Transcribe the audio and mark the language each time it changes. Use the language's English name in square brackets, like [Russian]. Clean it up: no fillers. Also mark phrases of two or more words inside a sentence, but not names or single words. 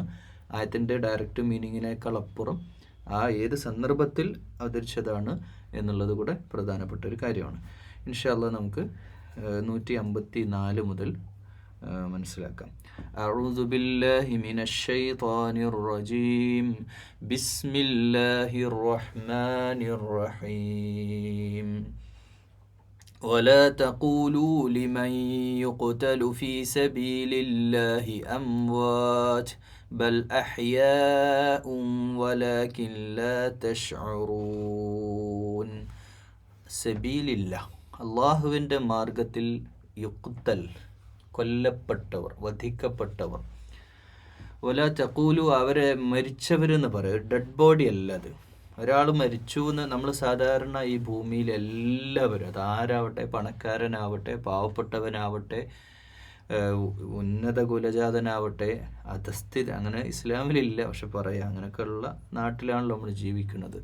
[Malayalam] ആയത്തിൻ്റെ [English] direct meaning [Malayalam] അപ്പുറം ആ ഏത് സന്ദർഭത്തിൽ അവതരിച്ചതാണ് എന്നുള്ളത് കൂടെ പ്രധാനപ്പെട്ട ഒരു കാര്യമാണ്. [Arabic] إن شاء الله [Malayalam] നമുക്ക് 154 മുതൽ മനസ്സിലാക്കാം. [Arabic] أعوذ بالله من الشيطان الرجيم. بسم الله الرحمن الرحيم. ولا تقولوا لمن يقتل في سبيل الله أموات بل أحياء ولكن لا تشعرون. [Malayalam] സബീലില്ലാ, അള്ളാഹുവിൻ്റെ മാർഗത്തിൽ യുഖ്തൽ, കൊല്ലപ്പെട്ടവർ, വധിക്കപ്പെട്ടവർ. [Arabic] ولا تقولوا, [Malayalam] അവരെ മരിച്ചവരെന്ന് പറയും. [English] dead body [Malayalam] അല്ല അത്. ഒരാൾ മരിച്ചു എന്ന് നമ്മൾ സാധാരണ ഈ ഭൂമിയിൽ എല്ലാവരും, അതാരാവട്ടെ, പണക്കാരനാവട്ടെ, പാവപ്പെട്ടവനാവട്ടെ, ഉന്നത കുലജാതനാവട്ടെ, അധസ്ഥിത, അങ്ങനെ ഇസ്ലാമിലില്ല, പക്ഷെ പറയാം, അങ്ങനെയൊക്കെയുള്ള നാട്ടിലാണല്ലോ നമ്മൾ ജീവിക്കുന്നത്.